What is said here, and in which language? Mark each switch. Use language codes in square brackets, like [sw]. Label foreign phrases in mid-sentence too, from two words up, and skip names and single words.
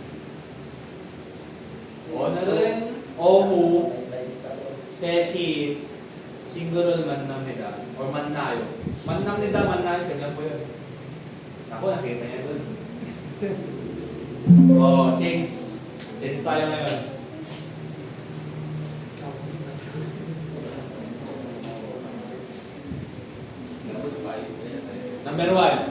[ko] 오늘은 오후 3시 싱글을 만납니다. Or 만나요. 만납니다, 만나요. [tl] Same po yun. Ako, nakita niya dun. Oh, change. Change tayo ngayon. [en] Number 1.